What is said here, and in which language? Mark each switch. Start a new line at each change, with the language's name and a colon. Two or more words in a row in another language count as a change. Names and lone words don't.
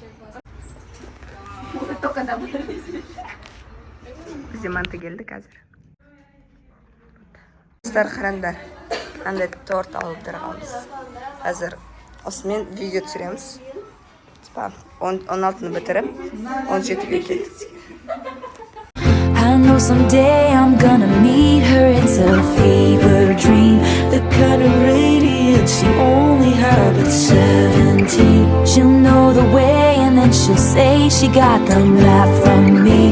Kazakh: Бізде манты келді қазір. Достар, қараңдар. Андай торт алып тұрғанбыз. Қазір осымен видео түсіреміз. 16-ны бітіріп, 17-ге келдік.
English: I know someday I'm gonna meet her. It's a fever dream, the kind of radiance she only had at 17. She'll know the way and then she'll say she got the laugh from me.